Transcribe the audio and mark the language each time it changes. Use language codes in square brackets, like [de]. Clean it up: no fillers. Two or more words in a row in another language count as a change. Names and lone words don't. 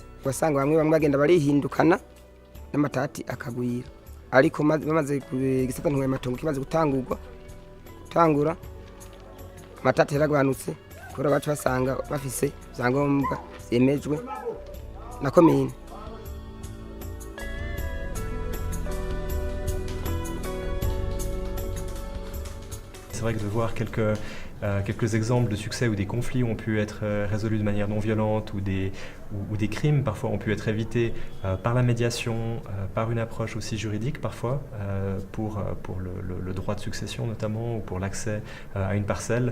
[rn] Wasanga bamwe bagenda barihindukana n'amatati akagwira, ariko bamaze gisata ntunganya matongo kimaze gutangura amatati yaragabanutse kubera bacu basanga bafise zangombwa zemejwe na komine. [fr] C'est vrai que de voir quelques exemples de succès où des conflits ont pu être résolus de manière non violente ou des crimes parfois ont pu être évités par la médiation, par une approche aussi juridique parfois, pour le droit de succession notamment ou pour l'accès à une parcelle.